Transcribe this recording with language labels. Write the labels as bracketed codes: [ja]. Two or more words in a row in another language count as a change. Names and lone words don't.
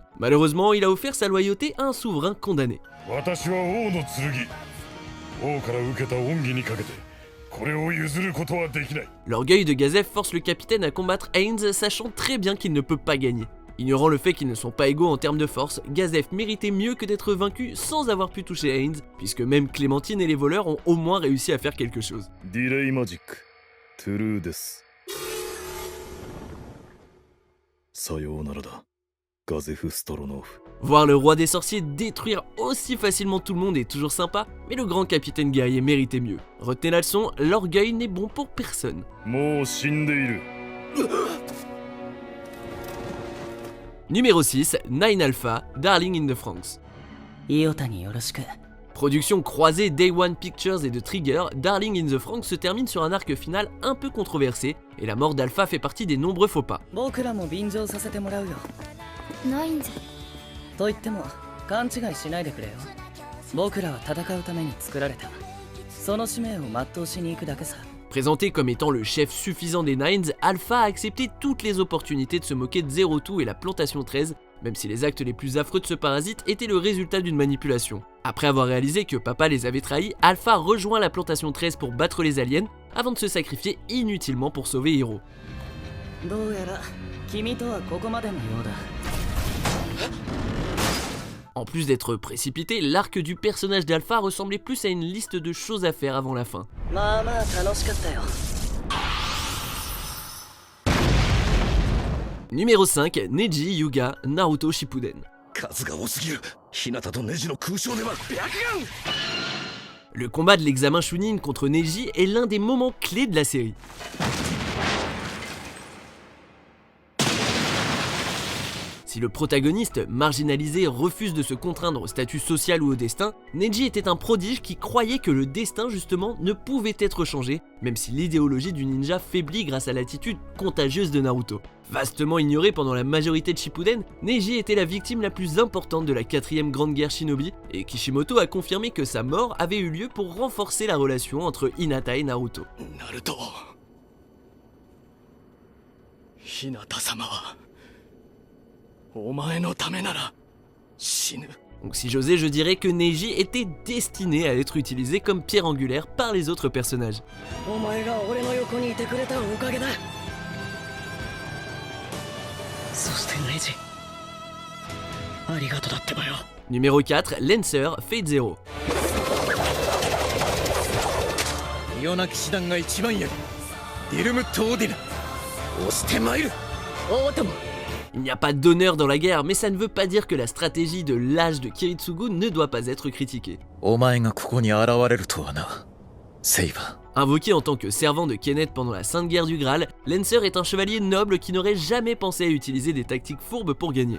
[fr] Malheureusement, il a offert sa loyauté à un souverain condamné. L'orgueil de Gazev force le capitaine à combattre Heinz, sachant très bien qu'il ne peut pas gagner. Ignorant le fait qu'ils ne sont pas égaux en termes de force, Gazev méritait mieux que d'être vaincu sans avoir pu toucher Heinz, puisque même Clémentine et les voleurs ont au moins réussi à faire quelque chose. [ja] Delay Magic, true desu. Sayonara, Gazev Stronov. [fr] Voir le roi des sorciers détruire aussi facilement tout le monde est toujours sympa, mais le grand capitaine guerrier méritait mieux. Retenez la leçon, l'orgueil n'est bon pour personne. Numéro 6, Nine Alpha, Darling in the Franxx. Production croisée Day One Pictures et de Trigger, Darling in the Franxx se termine sur un arc final un peu controversé, et la mort d'Alpha fait partie des nombreux faux pas. Présenté comme étant le chef suffisant des Nines, Alpha a accepté toutes les opportunités de se moquer de Zero Two et la Plantation 13, même si les actes les plus affreux de ce parasite étaient le résultat d'une manipulation. Après avoir réalisé que Papa les avait trahis, Alpha rejoint la Plantation 13 pour battre les aliens, avant de se sacrifier inutilement pour sauver Hiro. [ja] どうやら君とはここまでのようだ。 [fr] En plus d'être précipité, l'arc du personnage d'Alpha ressemblait plus à une liste de choses à faire avant la fin. [ja] まあまあ楽しかったよ。 [fr] Numéro 5, Neji Yuga Naruto Shippuden. [ja] 数が多すぎる。日向とネジの空想では白眼。 [fr] Le combat de l'examen Chunin contre Neji est l'un des moments clés de la série. Si le protagoniste, marginalisé, refuse de se contraindre au statut social ou au destin, Neji était un prodige qui croyait que le destin justement ne pouvait être changé, même si l'idéologie du ninja faiblit grâce à l'attitude contagieuse de Naruto. Vastement ignoré pendant la majorité de Shippuden, Neji était la victime la plus importante de la 4ème grande guerre shinobi, et Kishimoto a confirmé que sa mort avait eu lieu pour renforcer la relation entre Hinata et Naruto. Naruto. [ja] ヒナタ様はお前のためなら死ぬ. [fr] Donc si j'osais, je dirais que Neji était destiné à être utilisé comme pierre angulaire par les autres personnages. [ja] お前が俺の横にいてくれたおかげだ。そしてネジ、ありがとうだってばよ。 [fr] Numéro 4, Lancer Fate Zero. [ja] 異様な騎士団が一番やる。ディルムット・オーディナ。押してまいる。おーとも。 [fr] Il n'y a pas d'honneur dans la guerre, mais ça ne veut pas dire que la stratégie de l'âge de Kiritsugu ne doit pas être critiquée. [ja] お前がここに現れるとはな、セイバー。 [fr] Invoqué en tant que servant de Kenneth pendant la Sainte Guerre du Graal, Lancer est un chevalier noble qui n'aurait jamais pensé à utiliser des tactiques fourbes pour gagner.